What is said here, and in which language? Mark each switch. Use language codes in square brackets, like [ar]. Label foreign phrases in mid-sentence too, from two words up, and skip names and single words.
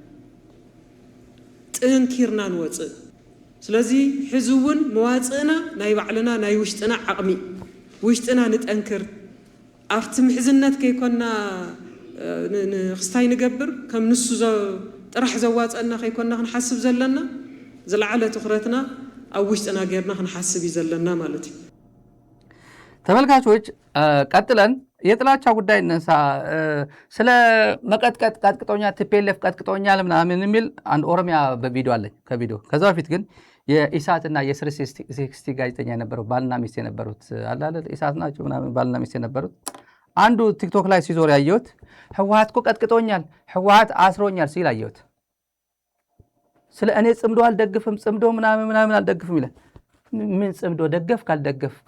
[ti] ጥንኪርና ንወፅእ። ስለዚ ሕዚ እውን መዋፅእና ናይ ባዕልና ናይ ውሽጥና ዓቕሚ ውሽጥና ንጠንክር። ኣብቲ ምሕዝነት ከይኮና ንክስታይ ንገብር ከም ንሱ ጥራሕ ዘዋፀና ከይኮና ክንሓስብ ዘለና ዝለዓለ ትኩረትና ኣብ ውሽጥና ጌርና ክንሓስብ እዩ ዘለና ማለት እዩ። [am] ተመልካቾች ቀጥለን የጥላቻ ጉዳይ እነሳ። ስለ መቀጥቀጥ ቀጥቅጦኛል፣ ቲፒኤልኤፍ ቀጥቅጦኛል ምናምን የሚል አንድ ኦሮሚያ በቪዲዮ አለኝ ከቪዲዮ። ከዛ በፊት ግን የኢሳትና የ360 ጋዜጠኛ የነበረው ባልና ሚስት የነበሩት አላለ ኢሳት ናቸው ምናምን ባልና ሚስት የነበሩት አንዱ ቲክቶክ ላይ ሲዞር ያየሁት ህወሓት እኮ ቀጥቅጦኛል፣ ህወሓት አስሮኛል ሲል አየሁት። ስለ እኔ ጽምዶ አልደግፍም፣ ጽምዶ ምናምን አልደግፍም ይላል። ምን ጽምዶ ደገፍክ አልደገፍክ?